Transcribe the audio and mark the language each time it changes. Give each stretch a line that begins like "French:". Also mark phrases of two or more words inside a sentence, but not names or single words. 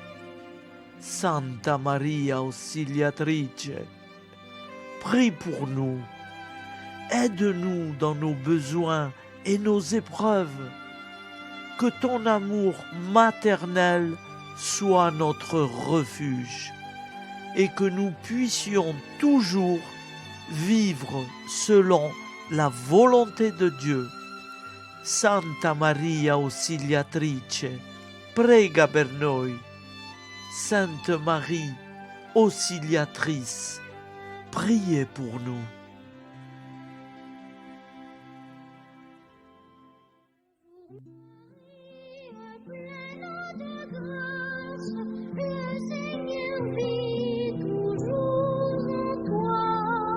French: Santa Maria Auxiliatrice, prie pour nous, aide-nous dans nos besoins et nos épreuves, que ton amour maternel soit notre refuge et que nous puissions toujours vivre selon la volonté de Dieu.
Italian: Santa Maria Auxiliatrice, prega per noi.
French: Sainte Marie, Auxiliatrice, priez pour nous. Le Seigneur vit toujours en toi.